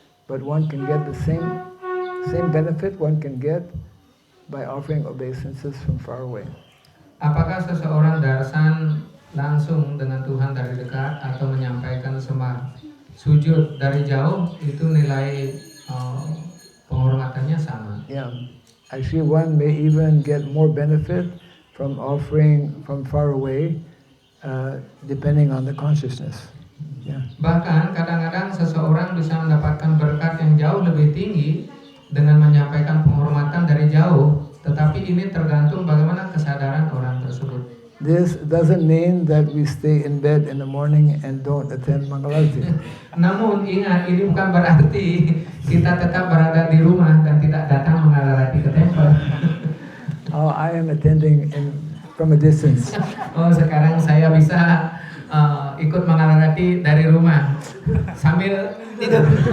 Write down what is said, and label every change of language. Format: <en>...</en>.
<en>But one can get the same benefit one can get by offering obeisances from far away.</en> <id>Apakah seseorang darsan langsung dengan Tuhan dari dekat atau menyampaikan sembah sujud dari jauh, itu nilai penghormatannya sama.</id> <en>Yeah. Actually, one may even get more benefit from offering from far away, depending on the consciousness. Yeah.</en> <id>Bahkan kadang-kadang seseorang bisa mendapatkan berkat yang jauh lebih tinggi dengan menyampaikan penghormatan dari jauh, tetapi ini tergantung bagaimana kesadaran orang tersebut.</id> <en>This doesn't mean that we stay in bed in the morning and don't attend Mangalarti.</en> <id>Namun ingat, ini bukan berarti kita tetap berada di rumah dan tidak datang mengalarati ke tempel.</id> <en>Oh, I am attending from a distance.</en> <id>Oh, sekarang saya bisa ikut mengalarati dari rumah sambil tidur.</id>